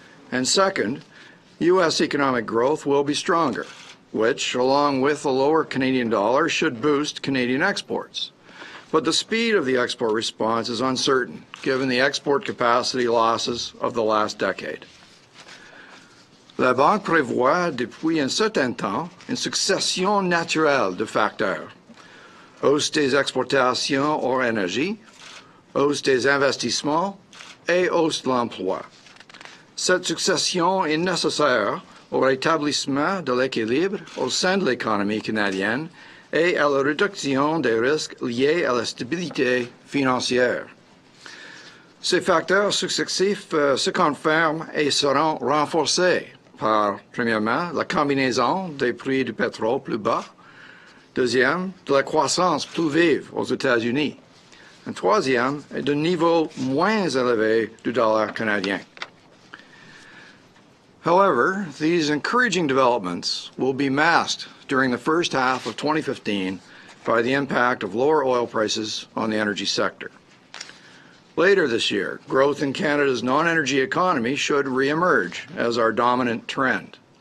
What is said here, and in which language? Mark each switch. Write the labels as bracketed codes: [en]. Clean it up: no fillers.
[en] And second, U.S. economic growth will be stronger, which, along with a lower Canadian dollar, should boost Canadian exports. But the speed of the export response is uncertain, given the export capacity losses of the last decade. [fr] La Banque prévoit depuis un certain temps une succession naturelle de facteurs. Hausse des exportations hors énergie, hausse des investissements et hausse de l'emploi. Cette succession est nécessaire au rétablissement de l'équilibre au sein de l'économie canadienne et à la réduction des risques liés à la stabilité financière. Ces facteurs successifs se confirment et seront renforcés par, premièrement, la combinaison des prix du pétrole plus bas, deuxième, de la croissance plus vive aux États-Unis, et troisième, de niveau moins élevé du dollar canadien. [en] However, these encouraging developments will be masked during the first half of 2015 by the impact of lower oil prices on the energy sector. Later this year, growth in Canada's non-energy economy should re-emerge as our dominant trend.